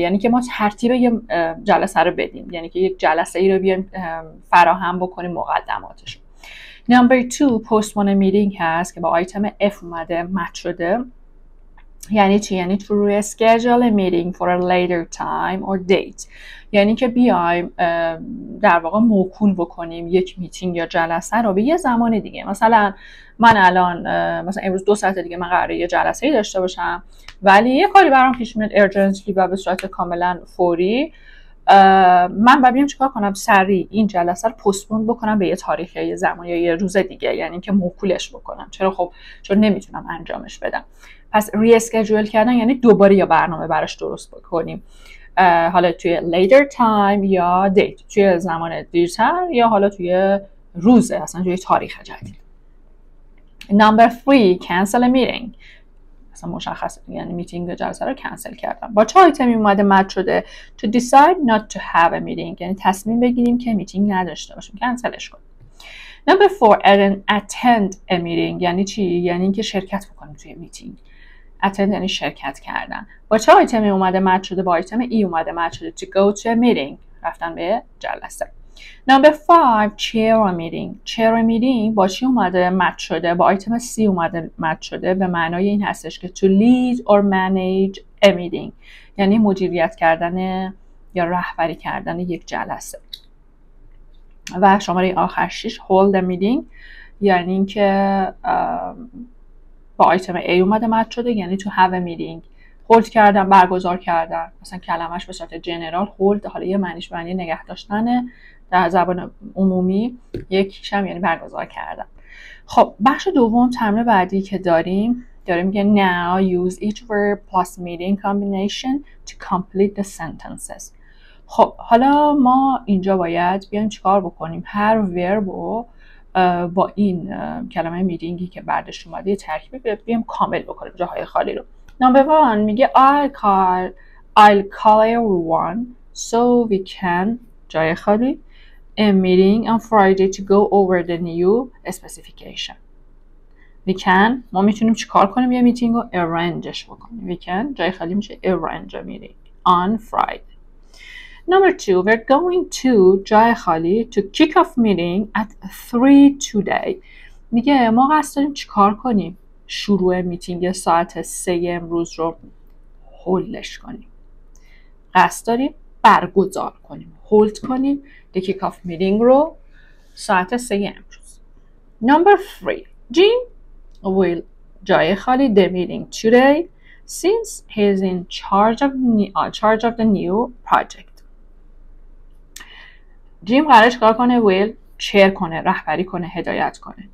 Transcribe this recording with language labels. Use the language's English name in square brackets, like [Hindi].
[Persian] یعنی که ما ترتیب یه جلسه رو بدیم، یعنی که یک جلسه ای رو بیایم فراهم بکنیم مقدماتش. نمبر 2 [English] postpone a meeting [Persian] هست که با آیتم F اومده مچ شده. یعنی چی؟ یعنی [English] to reschedule a meeting for a later time or date. [Persian] یعنی که بیایم در واقع موکول بکنیم یک میتینگ یا جلسه رو به یه زمان دیگه. مثلا من الان مثلا امروز 2 ساعت دیگه من قراره یه جلسه‌ای داشته باشم، ولی یه کاری برام پیش میاد ارجنسلی و به صورت کاملا فوری، من باید بیام چیکار کنم؟ سریع این جلسه رو پستپون بکنم به یه تاریخ یا یه زمان یا یه روز دیگه، یعنی که موکولش بکنم. چرا؟ خب چون نمیتونم انجامش بدم. پس ریسکیجول کردن یعنی دوباره یا برنامه براش درست بکنیم، حالا توی [English] later time [Persian] یا date، توی زمان دیرتر یا حالا توی روزه، اصلا توی تاریخ جدید. [English] Number 3 cancel a meeting. [Persian] اصلا مشخصه، یعنی میتینگ جلسه رو کنسل کردم. با چه آیتمی اومده مد شده؟ [English] to decide not to have a meeting، [Persian] یعنی تصمیم بگیریم که میتینگ نداشته باشیم، کنسلش کنیم. [English] Number 4 attend a meeting. [Persian] یعنی چی؟ یعنی اینکه شرکت بکنیم توی میتینگ. attend یعنی شرکت کردن. با چه آیتمی اومده مد شده؟ با آیتم E اومده مد شده [English] to go to a meeting، [Persian] رفتن به جلسه. [English] Number 5 chair a meeting. chair a meeting [Persian] با چی اومده مد شده؟ با آیتم C اومده مد شده، به معنای این هستش که [English] to lead or manage a meeting، [Persian] یعنی مدیریت کردن یا رهبری کردن یک جلسه. و شماره آخر 6 [English] hold a meeting، [Persian] یعنی اینکه با آیتم A اومده مد شده، یعنی [English] to have a meeting، [Persian] هولد کردن، برگزار کردن. مثلا کلمش به صورت جنرال هولد، حالا یه معنیش معنی نگه داشتنه در زبان عمومی، یکیش هم یعنی برگزار کردن. خب بخش دوم تمرین بعدی که داریم میگه [English] now use each verb plus meeting combination to complete the sentences. [Persian] خب حالا ما اینجا باید بیایم چیکار بکنیم؟ هر وربو با این کلمه میتینگی که بعدش اومده ترکیب بیایم کامل بکنیم جاهای خالی رو. نمبر 1 میگه [English] I'll call everyone so we can [Persian] جای خالی [English] a meeting on Friday to go over the new specification. [Persian] ما میتونیم چیکار کنیم یه میتینگ رو arrangeش بکنیم. [English] we can [Persian] جای خالی میشه [English] arrange a meeting on Friday. Number 2, we're going to [Persian] جای خالی [English] to kick off meeting at 3 today. [Persian] میگه ما قصد داریم چیکار کنیم؟ شروع میتینگ ساعت 3 امروز رو هولدش کنیم. قصد داریم برگزار کنیم. هولد کنیم [English] the kick off meeting [Persian] رو ساعت 3 امروز. [English] Number 3, Jim will [Persian] جای خالی [English] the meeting today since he is in charge of the new project. [Persian] جیم قراره چیکار کنه؟ will چیر کنه، رهبری کنه، هدایت کنه.